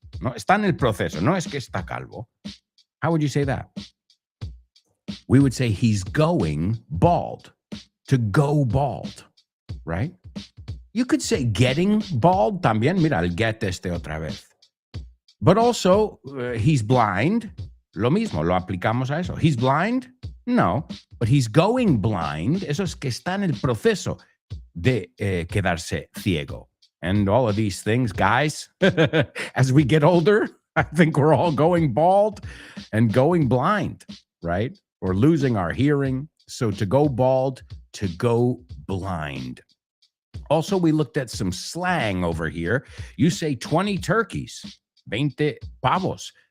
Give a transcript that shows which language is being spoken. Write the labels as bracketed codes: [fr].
[es] No, está en el proceso, no es que está calvo. [en] How would you say that? We would say he's going bald. to go bald, right? You could say getting bald [es] también. Mira, el get otra vez. [en] But also, he's blind. [es] Lo mismo, lo aplicamos a eso. [en] He's blind? No, but he's going blind. [es] Eso es que está en el proceso de quedarse ciego. [en] And all of these things, guys, as we get older, I think we're all going bald and going blind, right? Or losing our hearing. So to go bald, to go blind. Also, we looked at some slang over here. You say 20 turkeys, 20 pavos.